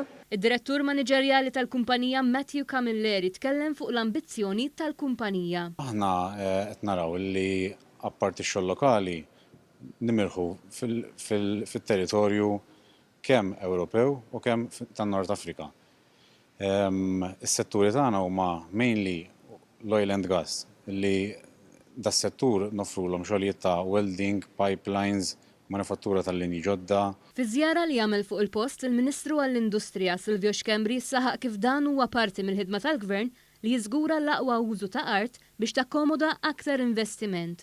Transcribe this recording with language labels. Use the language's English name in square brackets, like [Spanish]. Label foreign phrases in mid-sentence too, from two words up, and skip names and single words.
[Maltese] Id-direttur maniġerjali tal-kumpanija CAMILLERI tkellem fuq l-ambizzjoni tal-kumpanija. Aħna qed naraw li apparti x-xogħol lokali nimirħu fit-territorju kemm Ewropew u kemm tan-Nord Afrika. Is-setturi tagħna huma mainly l- [English] oil and gas [Maltese] li das-settur nofrulhom xogħlijiet ta' welding, pipelines, manifattura tal-linji ġodda. Fi żjara li jagħmel fuq il-post il-Ministru għall-Industrija Silvio Xkembri saħaq kif dan huwa parti mill-ħidma tal-Gvern li jiżgura l-aqwa użu ta' art biex takkomoda aktar investiment.